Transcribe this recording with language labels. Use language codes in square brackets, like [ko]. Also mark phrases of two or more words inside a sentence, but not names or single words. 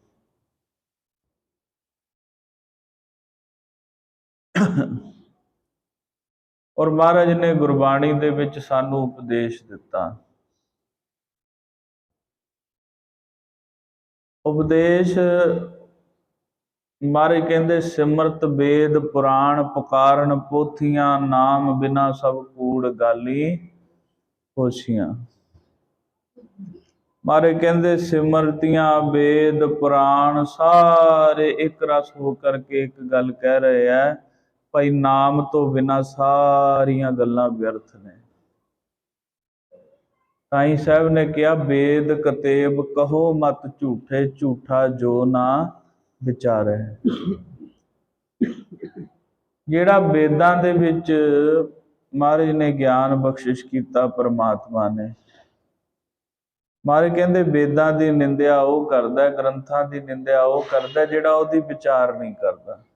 [pa] ਔਰ ਮਹਾਰਾਜ ਨੇ ਗੁਰਬਾਣੀ ਦੇ ਵਿੱਚ ਸਾਨੂੰ ਉਪਦੇਸ਼ ਦਿੱਤਾ। ਉਪਦੇਸ਼ ਮਹਾਰਾਜ ਕਹਿੰਦੇ ਸਿਮ੍ਰਿਤ ਵੇਦ ਪੁਰਾਣ ਪੁਕਾਰਨ ਪੋਥੀਆਂ, ਨਾਮ ਬਿਨਾ ਸਭ ਕੂੜ ਗਾਲੀ ਹੋਸ਼ੀਆਂ। ਮਹਾਰਾਜ ਕਹਿੰਦੇ ਸਿਮ੍ਰਿਤੀਆਂ ਵੇਦ ਪੁਰਾਣ ਸਾਰੇ ਇੱਕ ਰਸ ਹੋਕਰ ਕੇ ਇੱਕ ਗੱਲ [hi] कह रहे हैं, [pa] ਭਾਈ ਨਾਮ ਤੋ ਬਿਨਾ ਸਾਰੀਆਂ ਗੱਲਾਂ ਵਿਅਰਥ ਨੇ। ਸਾਈਂ ਸਾਹਿਬ ਨੇ ਕਹਾ ਵੇਦ ਕਤੇਬ ਕਹੋ ਮਤ ਝੂਠੇ, ਝੂਠਾ ਜੋ ਨਾ ਵਿਚਾਰੇ। ਜਿਹੜਾ ਵੇਦਾਂ ਦੇ ਵਿੱਚ ਮਹਾਰਾਜ ਨੇ ਗਿਆਨ ਬਖ਼ਸ਼ਿਸ਼ ਕੀਆ ਪਰਮਾਤਮਾ ਨੇ। ਮਹਾਰਾਜ ਕਹਿੰਦੇ ਵੇਦਾਂ ਦੀ ਨਿੰਦਿਆ ਵੋ ਕਰਦਾ, ਗ੍ਰੰਥਾਂ ਦੀ ਨਿੰਦਿਆ ਵੋ ਕਰਦਾ ਜਿਹੜਾ ਓਹਦੀ ਵਿਚਾਰ ਨਹੀਂ ਕਰਦਾ।